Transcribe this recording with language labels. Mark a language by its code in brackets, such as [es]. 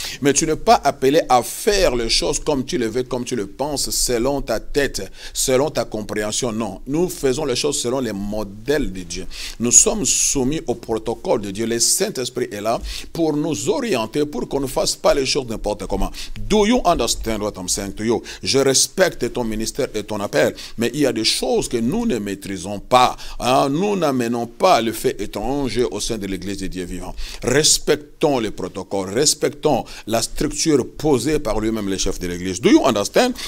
[fr] Mais tu n'es pas appelé à faire les choses comme tu le veux, comme tu le penses, selon ta tête, selon ta compréhension. Non, nous faisons les choses selon les modèles de Dieu. Nous sommes soumis au protocole de Dieu. Le Saint-Esprit est là pour nous orienter, pour qu'on ne fasse pas les choses n'importe comment. [en] Do you understand what I'm saying to you? [fr] Je respecte ton ministère et ton appel, mais il y a des choses que nous ne maîtrisons pas. Hein? Nous n'amenons pas le fait étranger au sein de l'Église de Dieu vivant. Respectons les protocoles, respectons la structure posée par lui-même, le chef de l'Église. [en] Do you understand?